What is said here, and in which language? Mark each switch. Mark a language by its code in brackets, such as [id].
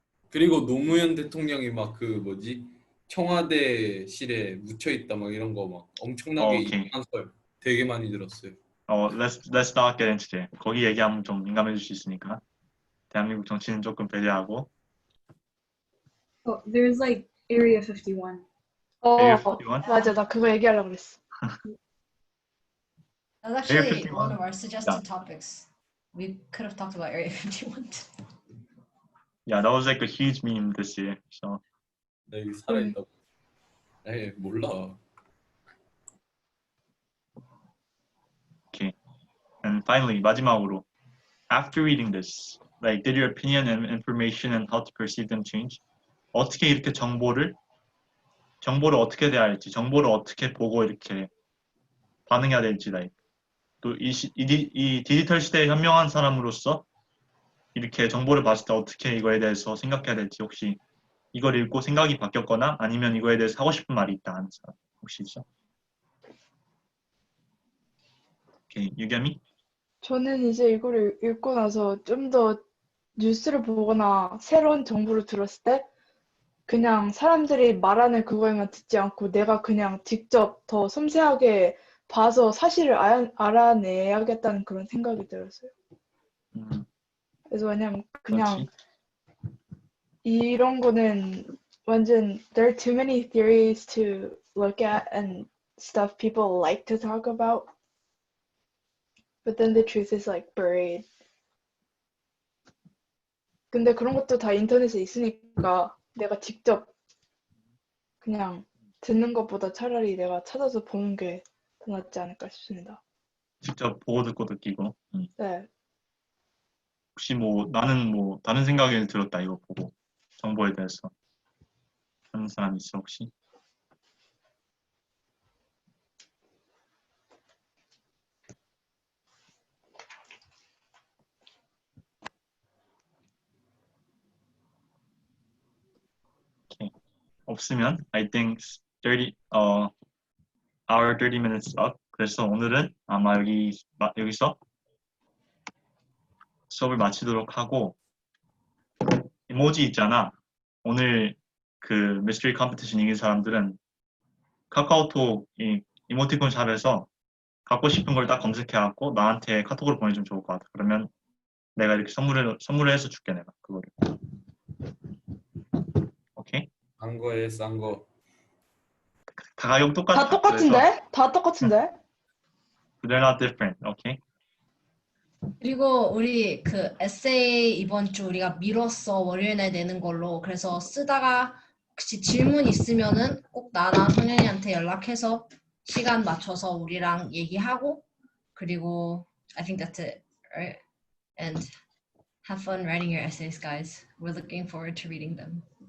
[ko] 그리고 노무현 대통령이 막 그 뭐지 청와대실에 묻혀 있다 막 이런 거 막 엄청나게 이상한 썰 되게 많이 들었어요. [en] Let's not get into it. [ko] 거기 얘기하면 좀 민감해질 수 있으니까. 대한민국 정치는 조금 배려하고. [en] There's like Area 51. Area 51? [ko] 맞아, 나 그거 얘기하려고 그랬어. [en] That's actually one of our suggested topics. We could have talked about Area 51. Yeah, that was like a huge meme this year. So. [ko] 나 여기 살아있다고. 에이 몰라. [en] Okay. And finally, [ko] 마지막으로, [en] after reading this, like, did your opinion and information and how to perceive them change? [ko] 어떻게 이렇게 정보를 어떻게 대해야 할지, 정보를 어떻게 보고 이렇게 반응해야 될지, like, 또 이 디지털 시대에 현명한 사람으로서 이렇게 정보를 봤을 때 어떻게 이거에 대해서 생각해야 될지 혹시 이걸 읽고 생각이 바뀌었거나 아니면 이거에 대해서 하고 싶은 말이 있다 하는 사람 혹시 있어? 오케이, 유겸이? 저는 이제 이거를 읽고 나서 좀 더 뉴스를 보거나 새로운 정보를 들었을 때 그냥 사람들이 말하는 그거에만 듣지 않고 내가 그냥 직접 더 섬세하게 봐서 사실을 알아내야겠다는 그런 생각이 들었어요. 그래서 왜냐면 그냥 이런 거는 완전 [en] there are too many theories to look at and stuff people like to talk about. But then the truth is like buried. [ko] 근데 그런 것도 다 인터넷에 있으니까 내가 직접 그냥 듣는 것보다 차라리 내가 찾아서 보는 게 더 낫지 않을까 싶습니다. 직접 보고 듣고 느끼고. 네. 혹시 뭐 나는 뭐 다른 생각을 들었다 이거 보고 정보에 대해서 하는 사람 있어 혹시? [en] Okay. [ko] 없으면 [en] I think our 30 minutes up. [ko] 그래서 오늘은 아마 여기서 수업을 마치도록 하고 이모지 있잖아. 오늘 그 미스터리 컴피티션 이긴 사람들은 카카오톡 이모티콘 샵에서 갖고 싶은 걸 딱 검색해갖고 나한테 카톡으로 보내주면 좋을 것 같아. 그러면 내가 이렇게 선물을 해서 줄게 내가 그거를. 오케이? 싼 거에 싼 거. 다 가격 똑같아. 다 똑같은데? 다 똑같은데? [en] They're not different. [ko] 오케이? 그리고 우리 그 에세이 이번 주 우리가 미뤘어 월요일 날 내는 걸로 그래서 쓰다가 혹시 질문 있으면은 꼭 나나 성현이한테 연락해서 시간 맞춰서 우리랑 얘기하고 그리고 [en] I think that's it, right? And have fun writing your essays, guys. We're looking forward to reading them.